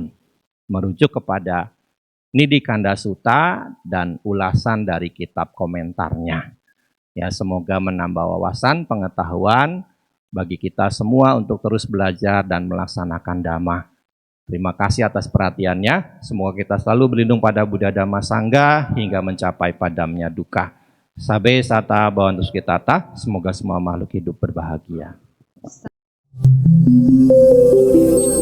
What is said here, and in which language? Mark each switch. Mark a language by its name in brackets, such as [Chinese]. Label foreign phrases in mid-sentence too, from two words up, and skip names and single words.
[Indonesian] Merujuk kepada Nidhi Kanda Sutta dan ulasan dari kitab komentarnya. Ya, semoga menambah wawasan, pengetahuan bagi kita semua untuk terus belajar dan melaksanakan dhamma. Terima kasih atas perhatiannya. Semoga kita selalu berlindung pada Buddha Dhamma Sangha hingga mencapai padamnya dukkha. [Pali] Sabe sata bhavantu sukhitata. [Indonesian] Semoga semua makhluk hidup berbahagia.